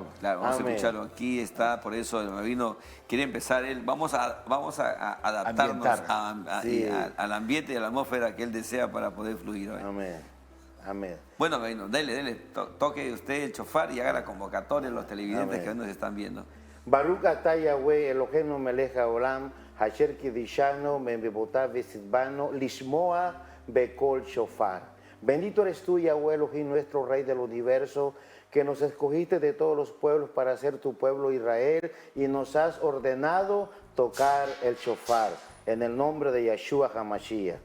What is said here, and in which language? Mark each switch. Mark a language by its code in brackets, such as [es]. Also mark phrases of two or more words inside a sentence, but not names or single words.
[es] Claro, vamos a escucharlo. Aquí está, por eso el rabino quiere empezar él. Vamos a adaptarnos al ambiente y a la atmósfera que él desea para poder fluir hoy. Amén. Amén. Bueno, rabino, dele, toque usted el shofar y haga la convocatoria a los televidentes que hoy nos están viendo. [he] ברוך אתה יהוה אלהינו מלך העולם אשר קדשנו במצותיו וצונו לשמוע בקול שופר. [es] Bendito eres tú, Yahweh Elohim, nuestro Rey del universo, que nos escogiste de todos los pueblos para ser tu pueblo Israel y nos has ordenado tocar el shofar en el nombre de Yeshua HaMashiach.